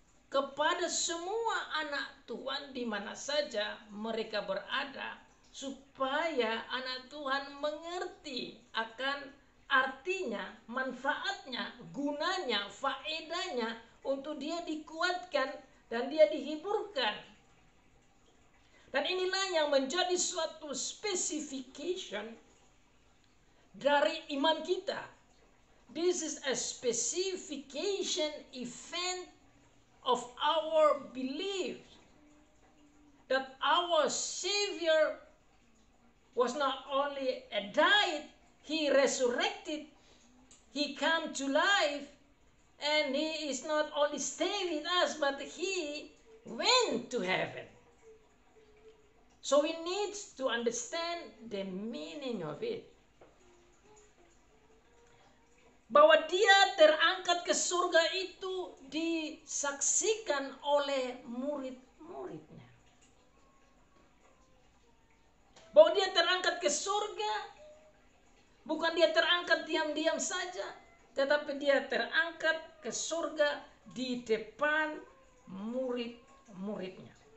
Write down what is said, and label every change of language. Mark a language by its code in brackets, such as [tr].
[id] kepada semua anak Tuhan di mana saja mereka berada, supaya anak Tuhan mengerti akan artinya, manfaatnya, gunanya, faedahnya untuk dia dikuatkan dan dia dihiburkan. Dan inilah yang menjadi suatu specification dari iman kita. [en] This is a specification event of our belief that our Savior was not only died, He resurrected, He came to life, and He is not only staying with us, but He went to heaven. So we need to understand the meaning of it. [id] Bahwa dia terangkat ke surga itu disaksikan oleh murid-muridnya. Bahwa dia terangkat ke surga, bukan dia terangkat diam-diam saja, tetapi dia terangkat ke surga di depan murid-muridnya.